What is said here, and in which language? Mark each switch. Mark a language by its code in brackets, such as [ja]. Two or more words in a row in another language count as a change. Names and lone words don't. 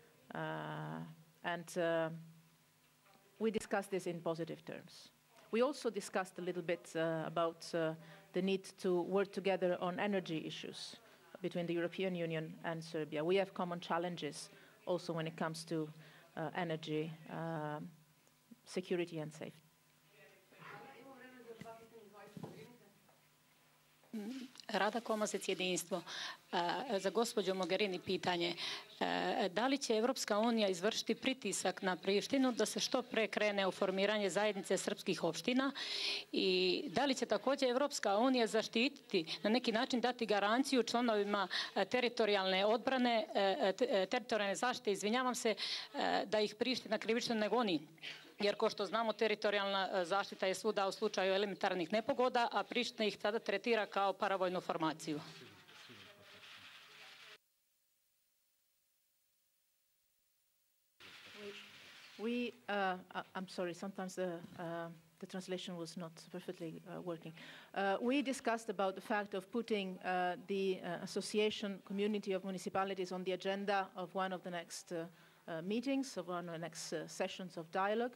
[en] We discussed this in positive terms. We also discussed a little bit about the need to work together on energy issues between the European Union and Serbia. We have common challenges also when it comes to energy, security and safety. [sr] Rada Komazec, jedinstvo. Za gospođu Mogerini pitanje. Da li će Evropska unija izvršiti pritisak na Prištinu da se što pre krene u formiranje zajednice srpskih opština i da li će također Evropska unija zaštititi, na neki način dati garanciju članovima teritorijalne odbrane, teritorijalne zaštite, izvinjavam se, da ih Priština krivično ne goni? Jer, kao što znamo, teritorijalna zaštita je svuda u slučaju elementarnih nepogoda, a Priština ih tada tretira kao paravojnu formaciju. [en] I'm sorry, sometimes the translation was not perfectly working. We discussed about the fact of putting the association community of municipalities on the agenda of one of the next meetings, of one of the next sessions of dialogue.